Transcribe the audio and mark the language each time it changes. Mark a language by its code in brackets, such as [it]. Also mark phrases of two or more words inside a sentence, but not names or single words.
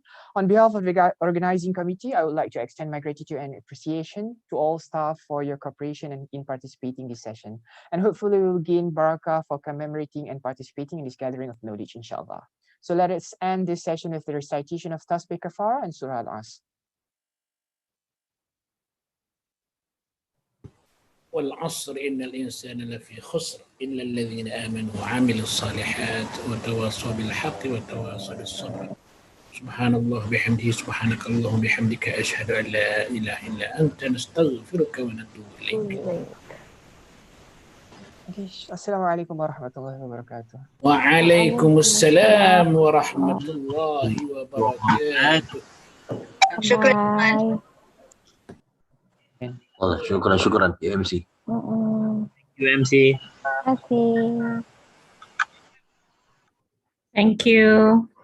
[en] On behalf of the organizing committee, I would like to extend my gratitude and appreciation to all staff for your cooperation and in participating in this session. And hopefully we will gain barakah for commemorating and participating in this gathering of knowledge, inshallah. So let us end this session with the recitation of Tasbih Kafara and Surah Al-Asr. [ar] والعصر إن الإنسان لفي خسر إلا الذين آمنوا وعملوا الصالحات وتواصوا بالحق وتواصوا بالصبر سبحان الله بحمده سبحانك اللهم بحمدك أشهد أن لا إله إلا أنت نستغفرك ونتوب إليك. السلام عليكم ورحمة الله وبركاته. وعليكم السلام ورحمة الله وبركاته. شكرا. [id] Allah, syukuran UMC. UMC. [en] Thank you.